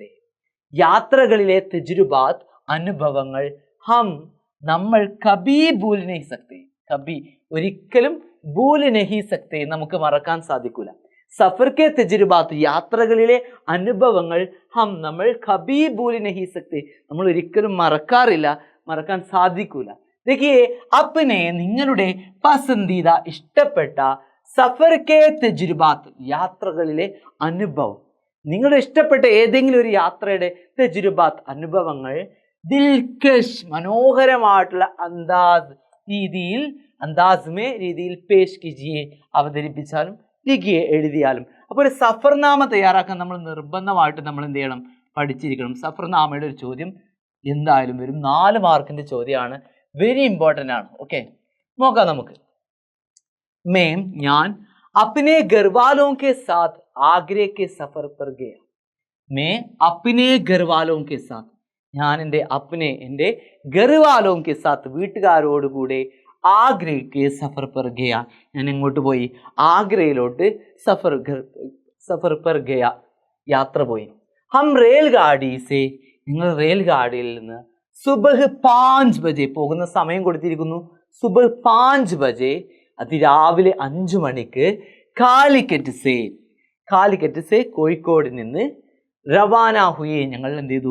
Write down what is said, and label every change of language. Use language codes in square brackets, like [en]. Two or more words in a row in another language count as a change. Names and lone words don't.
[ml] യാത്രകളിലെ തജുരുബാത്ത്, അനുഭവങ്ങൾ, നമ്മൾ [ur] کبھی بھول نہیں سکتے, [ml] കബി ഒരിക്കലും [ur] بھول نہیں سکتے, [ml] നമുക്ക് മറക്കാൻ സാധിക്കൂല. [ur] سفر کے تجربات, [ml] യാത്രകളിലെ അനുഭവങ്ങൾ, നമ്മൾ [ur] کبھی بھول نہیں سکتے, [ml] നമ്മൾ ഒരിക്കലും മറക്കാറില്ല, മറക്കാൻ സാധിക്കൂല. [ur] دیکھیے، اپنے [ml] നിങ്ങളുടെ പസന്ദീദ, ഇഷ്ടപ്പെട്ട, [ur] سفر کے تجربات, [ml] യാത്രകളിലെ അനുഭവം, നിങ്ങളുടെ ഇഷ്ടപ്പെട്ട ഏതെങ്കിലും ഒരു യാത്രയുടെ തജുരുബാത്ത്, അനുഭവങ്ങൾ, ദിൽകഷ്, മനോഹരമായിട്ടുള്ള രീതിയിൽ [ur] پیش کیجیے, [ml] അവതരിപ്പിച്ചാലും ലിഖിയെ, എഴുതിയാലും. അപ്പോൾ ഒരു സഫർനാമ തയ്യാറാക്കാൻ നമ്മൾ നിർബന്ധമായിട്ട് നമ്മൾ എന്ത് ചെയ്യണം? പഠിച്ചിരിക്കണം. സഫർനാമയുടെ ഒരു ചോദ്യം എന്തായാലും വരും. 4 മാർക്കിന്റെ ചോദ്യമാണ്, വെരി ഇമ്പോർട്ടൻ്റ് ആണ്. ഓക്കെ, നോക്കാം നമുക്ക്. [ur] मैं ഞാൻ اپنے گھر والوں کے ساتھ آگرے کے سفر پر گیا. میں اپنے گھر والوں کے ساتھ, [ml] ഞാൻ എൻ്റെ [ur] گھر والوں کے ساتھ, [ml] വീട്ടുകാരോടുകൂടെ, ആഗ്രയ്ക്ക് [ur] سفر پر گیا, [ml] ഞാൻ എങ്ങോട്ട് പോയി? ആഗ്രയിലോട്ട് [ur] سفر پر گیا, [ml] യാത്ര പോയി. [ur] ہم ریل گاڑی سے, [ml] നിങ്ങൾ റെയിൽഗാഡിയിൽ നിന്ന്, [ur] صبح 5 بجے, [ml] പോകുന്ന സമയം കൊടുത്തിരിക്കുന്നു, [ur] صبح 5 بجے, [ml] അതിരാവിലെ 5 മണിക്ക്, കാലിക്കറ്റ് സെ കോഴിക്കോട് നിന്ന്, [ur] روانہ ہوئے, [ml] ഞങ്ങൾ എന്ത് ചെയ്തു?